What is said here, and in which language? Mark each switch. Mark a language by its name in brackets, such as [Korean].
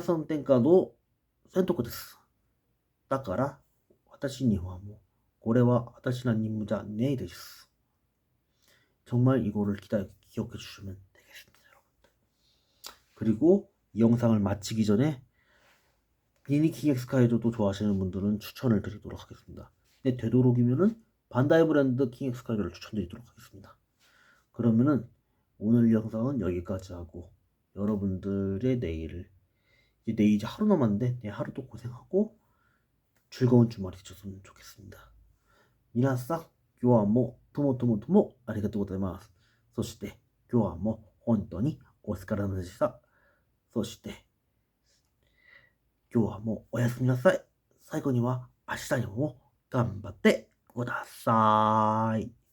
[Japanese] これは皆さん天下の選択です。だから私にはもうこれは私の任務じゃねえです。 [Korean] 정말 이거를 기억해 주시면 되겠습니다, 여러분들. 그리고 이 영상을 마치기 전에 미니킹 엑스카이저도 좋아하시는 분들은 추천을 드리도록 하겠습니다. 근데 되도록이면은 반다이 브랜드 킹 엑스카이저를 추천드리도록 하겠습니다. 그러면은 오늘 영상은 여기까지 하고 여러분들의 내일 이제 하루 남았는데 내일 하루도 고생하고 즐거운 주말이 되셨으면 좋겠습니다. [Japanese] 皆さん今日はもうともともともありがとうございます。そして今日はもう本当にお疲れ様でした。そして今日はもうおやすみなさい。最後には明日にも頑張ってください。